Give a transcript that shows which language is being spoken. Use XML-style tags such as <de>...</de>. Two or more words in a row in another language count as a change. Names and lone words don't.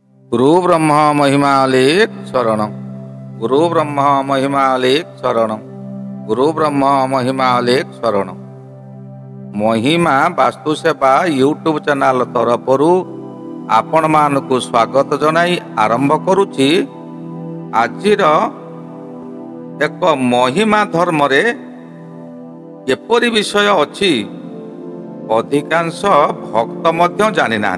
<or>ଗୁରୁ ବ୍ରହ୍ମା ମହିମାଲେଖ ଶରଣ ଗୁରୁ ବ୍ରହ୍ମା ମହିମାଲେଖ ଶରଣ ଗୁରୁ ବ୍ରହ୍ମା ମହିମାଲେଖ ଶରଣ। ମହିମା ବାସ୍ତୁ ସେବା ୟୁଟ୍ୟୁବ ଚ୍ୟାନେଲ ତରଫରୁ ଆପଣ ମାନଙ୍କୁ ସ୍ୱାଗତ ଜଣାଇ ଆରମ୍ଭ କରୁଛି। ଆଜିର ଏକ ମହିମା ଧର୍ମ ରେ ଏପରି ବିଷୟ ଅଛି ଅଧିକାଂଶ ଭକ୍ତ ମଧ୍ୟ ଜାଣି ନାହାନ୍ତି।</or>